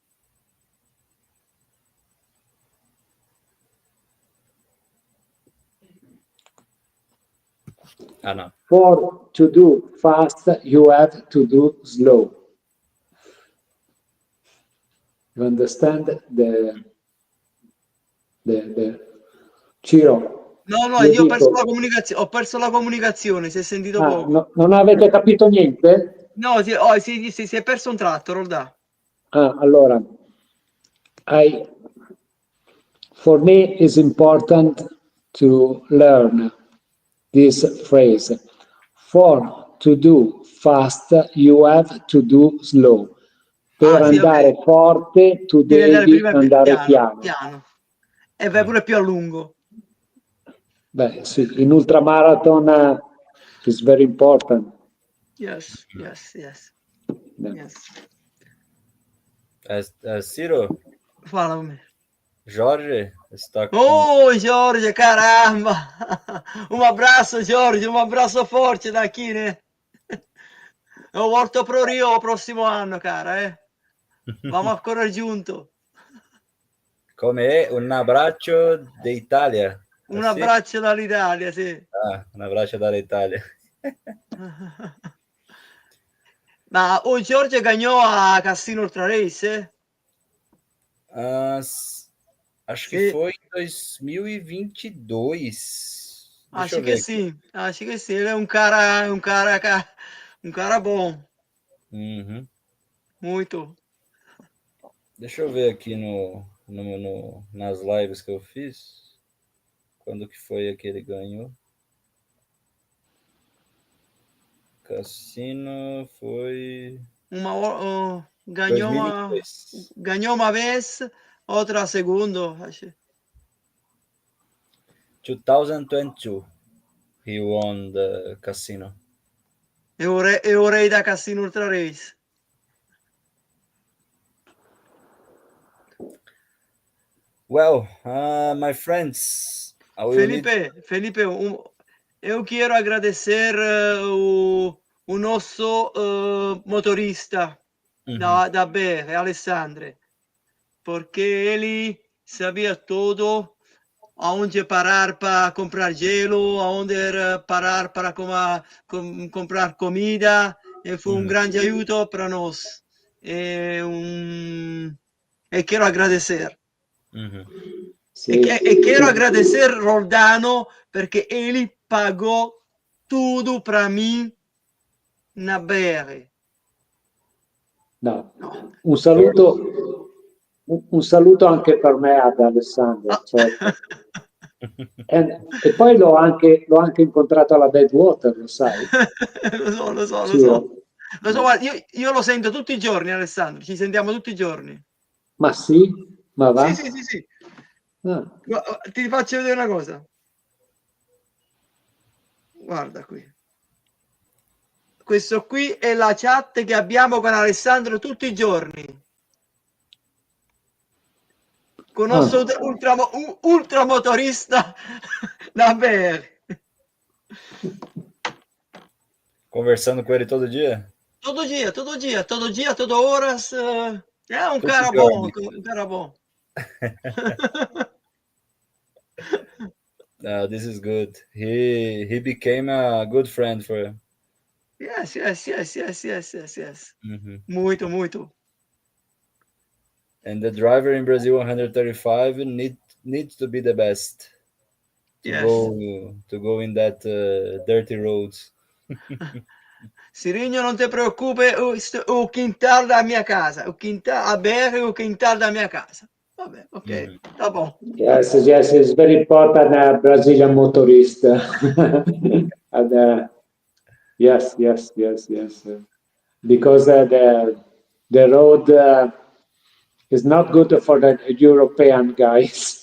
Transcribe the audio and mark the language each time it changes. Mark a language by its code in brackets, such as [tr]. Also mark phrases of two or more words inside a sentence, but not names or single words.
[en] No. For to do fast, you have to do slow. You understand the Ciro? [it] No, io ho perso la comunicazione, si è sentito poco. No, non avete capito niente? No, si è perso un tratto, Roldà. Allora, [en] for me it's important to learn this phrase. For to do fast, you have to do slow. [it] Per andare forte, tu devi andare piano. E vai pure più a lungo. Beh, sì, [en] in ultramarathon is very important. Yes. Yeah. Ciro? [pt] Fala con me. Jorge está com... Oh, Jorge, caramba! Um abraço, Jorge, um abraço forte daqui, né? Eu volto pro Rio o [it] prossimo anno, [pt] cara, Vamos a correr junto. [it] Come un abbraccio d'Italia. Un abbraccio dall'Italia, sì. Un abbraccio dall'Italia. [pt] Ma Jorge ganhou a Cassino Ultra Race? Acho que foi em 2022. Acho que sim. Ele é um cara bom. Uhum. Muito. Deixa eu ver aqui nas lives que eu fiz. Quando que foi que ele ganhou? Cassino foi... ganhou uma vez, outra segundo, acho. [en] 2022 he won the Cassino. [pt] Eu rei da Cassino Ultra Race. [en] Well, my friends, [pt] Felipe, eu quero agradecer o nosso motorista da BR, Alessandro, porque ele sabia tudo, aonde parar para comprar gelo, aonde parar para comprar comida, e foi um grande aiuto para nós. E quero agradecer. [it] Sì. [pt] E quero agradecer Roldano perché ele pagou tudo para mim na BR. [it] No. Un saluto anche per me ad Alessandro. Certo. E poi l'ho anche incontrato alla Badwater, lo sai? Lo so. Guarda, io lo sento tutti i giorni, Alessandro, ci sentiamo tutti i giorni. Ma sì? Ma va? Sì. Ti faccio vedere una cosa. Guarda qui. Questo qui è la chat che abbiamo con Alessandro tutti i giorni. Con il nostro ultramotorista da BR. [pt] Conversando com ele todo dia? Todo dia, todo horas. É um cara bom, [en] This is good. He became a good friend for you. Yes. Muito. And the driver in Brazil 135 needs to be the best to go in that dirty roads. [it] Sirigno, non ti preoccupi, [pt] o quintal da [it] mia casa, [pt] o quintal a BR, o quintal da [it] mia casa. Vabbè, [pt] ok, tá bom. [en] Yes, it's very important, Brazilian motorist. And, yes. Because the road is not good for the European guys.